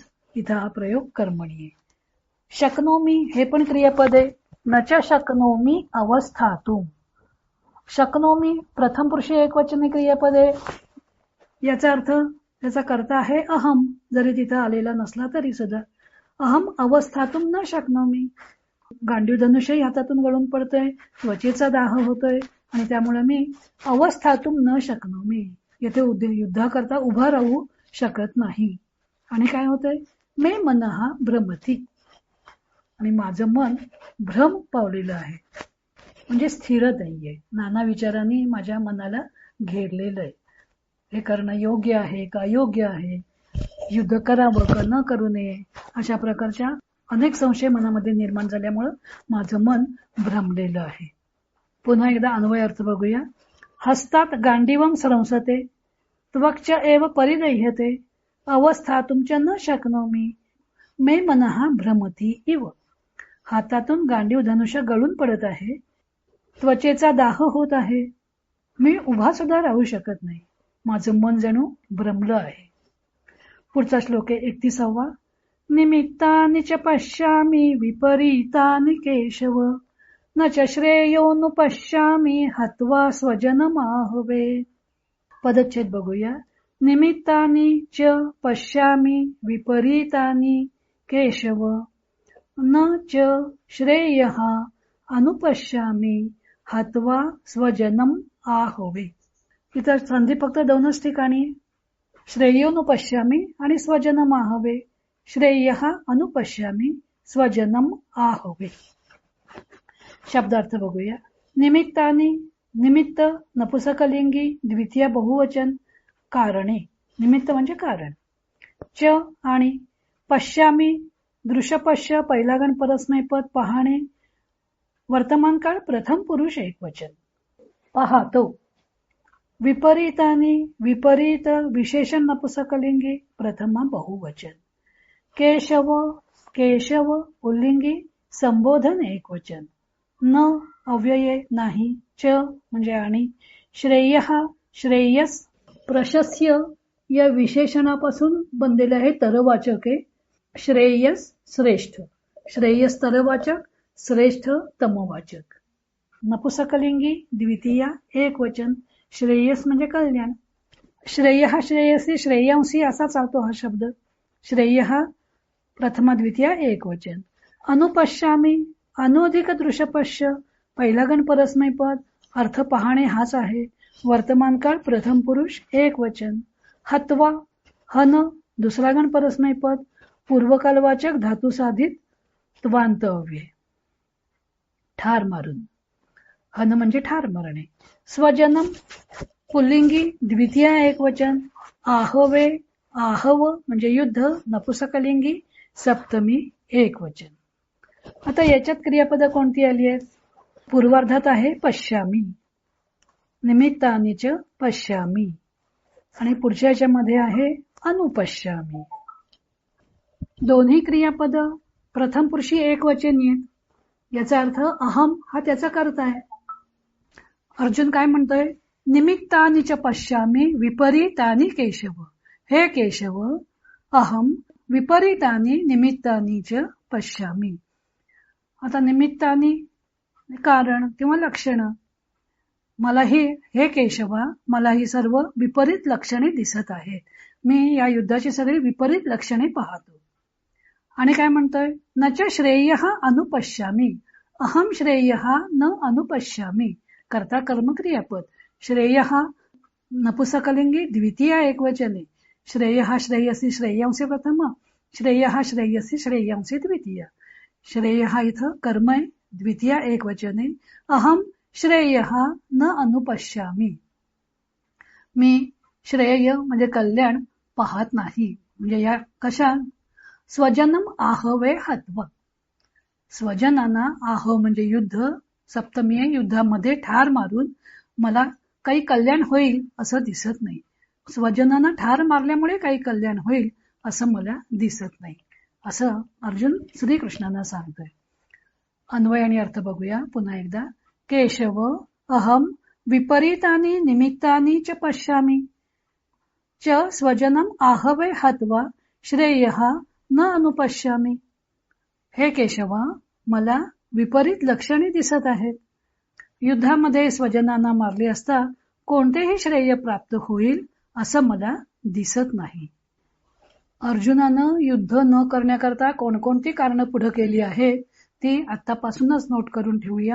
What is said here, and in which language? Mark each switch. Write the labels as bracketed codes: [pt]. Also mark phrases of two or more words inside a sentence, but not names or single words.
[mr] इथं हा प्रयोग कर्मणी आहे. शकनोमी हे पण क्रियापद आहे. [sa] नच शकनोमी अवस्थातुम. [mr] शकनोमी प्रथम पुरुषी एकवचनी क्रियापद आहे. याचा अर्थ त्याचा कर्ता आहे अहम, जरी तिथं आलेला नसला तरी सुद्धा. [sa] अहम अवस्थातुम न शकनोमी, [mr] गांडीव धनुष्य हातातून गळून पडतोय, त्वचेचा दाह होतोय आणि त्यामुळे मी [sa] अवस्थातुम न शकनोमी [mr] येथे युद्धाकरता उभा राहू शकत नाही. आणि काय होतंय? [sa] मे मनहा भ्रमती, [mr] आणि माझं मन भ्रम पावलेलं आहे, म्हणजे स्थिर नाहीये. नाना विचारांनी माझ्या मनाला घेरलेलं आहे. हे करणं योग्य आहे का अयोग्य आहे, युद्ध करावं का न करू नये, अशा प्रकारच्या अनेक संशय मनामध्ये निर्माण झाल्यामुळं माझं मन भ्रमलेलं आहे. पुन्हा एकदा अन्वय अर्थ बघूया. [sa] हस्तात गांडीवम स्रंसते, त्वक्च एव परिदह्यते, अवस्थातुं च न शक्नोमि मे मनः भ्रमती इव. [mr] हातातून गांडीव धनुष्य गळून पडत आहे. त्वचेचा दाह होत आहे. मी उभा सुद्धा राहू शकत नाही. माझं मन जणू भ्रमलं आहे. पुढचा श्लोक आहे 31वा. [sa] निमित्तानि च पश्यामि विपरीतानि केशव न च श्रेयोनुपश्यामि हत्वा स्वजनमाहवे. [mr] पदच्छेद बघूया. [sa] निमित्तानि च पश्यामि विपरीतानि केशव न च श्रेयः अनुपश्यामि हत्वा स्वजनम आहवे. [mr] इथं संधी फक्त दोनच ठिकाणी, श्रेयोनुपश्यामी आणि [sa] स्वजनम आहवे. श्रेयः अनुपश्यामी स्वजनम आहवे. [mr] शब्दार्थ बघूया. निमित्तानी, निमित्त नपुसकलिंगी द्वितीय बहुवचन. कारणे, निमित्त म्हणजे कारण. च आणि पश्यामी दृश्यपश्य पहिला गण परस्मैपद पाहणे. वर्तमान काळ प्रथम पुरुष एकवचन. पाहतो. विपरीतानी विपरीत विशेषण नपुसकलिंगी प्रथमा बहुवचन. केशव केशव पुल्लिंगी संबोधन एकवचन. न अव्यये नाही. च म्हणजे आणि. श्रेयः श्रेयस प्रशस्य या विशेषणापासून बनलेले आहे तरवाचक आहे. श्रेयस श्रेष्ठ, श्रेयस तरवाचक, श्रेष्ठ तमवाचक. नपुसकलिंगी द्वितीया एकवचन. श्रेयस म्हणजे कल्याण. [sa] श्रेयः श्रेयसी श्रेयांसी [mr] असा चालतो हा शब्द. श्रेयः प्रथमा द्वितीया एकवचन. अनुपश्यामी अनुधिक दृश्यपश्य पहिला गण परस्मैपद. अर्थ पाहणे हाच आहे. वर्तमान काळ प्रथम पुरुष एकवचन. हत्वा हन दुसरा गण परस्मैपद. पूर्वकालवाचक धातू साधित त्वांत अव्यय. ठार मारून. हन म्हणजे ठार मारणे. स्वजनम पुल्लिंगी द्वितीया एकवचन. आहवे आहव म्हणजे युद्ध नपुसकलिंगी सप्तमी एकवचन. आता याच्यात क्रियापद कोणती आली आहेत? पूर्वार्धात आहे पश्यामी, [sa] निमित्तानी च पश्यामी [mr] आणि पुढच्या याच्यामध्ये आहे अनुपश्यामी. दोन्ही क्रियापद प्रथम पुरुषी एकवचनी आहेत. याचा अर्थ अहम हा त्याचा कर्ता आहे. अर्जुन काय म्हणतोय? [sa] निमित्तानी च पश्यामी विपरीतानी केशव. हे केशव, अहम विपरीतानी निमित्तानी च पश्यामी. [mr] आता निमित्तानी कारण किंवा लक्षण. मलाही हे केशवा, मला ही सर्व विपरीत लक्षणे दिसत आहेत. मी या युद्धाची सगळी विपरीत लक्षणे पाहतो. आणि काय म्हणतोय? [sa] न च श्रेयः अनुपश्यामी. अहम श्रेयः न अनुपश्यामी. [mr] कर्ता कर्म क्रियापद. श्रेयः नपुसकलिंगी द्वितीया एकवचने. [sa] श्रेयः श्रेयसी श्रेयांसी प्रथम. श्रेयः श्रेयसी श्रेयांसी द्वितीया. [mr] श्रेयः इथं कर्म आहे, द्वितीया एकवचने. [sa] अहम श्रेयः न अनुपश्यामी. [mr] मी श्रेय म्हणजे कल्याण पाहत नाही. म्हणजे या कशा? [sa] स्वजनम आहवे हत्वा. [mr] स्वजनांना आह म्हणजे युद्ध, सप्तमी युद्धामध्ये ठार मारून मला काही कल्याण होईल असं दिसत नाही. स्वजनांना ठार मारल्यामुळे काही कल्याण होईल असं मला दिसत नाही, असं अर्जुन श्रीकृष्णांना सांगतोय. अन्वय आणि अर्थ बघूया पुन्हा एकदा. [sa] केशव, अहम विपरीतानी निमित्तानी च पश्यामी च स्वजनम आहवे हत्वा श्रेयः न अनुपश्यामी. [mr] हे केशवा, मला विपरीत लक्षणे दिसत आहेत. युद्धामध्ये स्वजनांना मारले असता कोणतेही श्रेय प्राप्त होईल असं मला दिसत नाही. अर्जुनानं युद्ध न करण्याकरता कोणकोणती कारणं पुढे केली आहेत ती आतापासूनच नोट करून ठेवूया.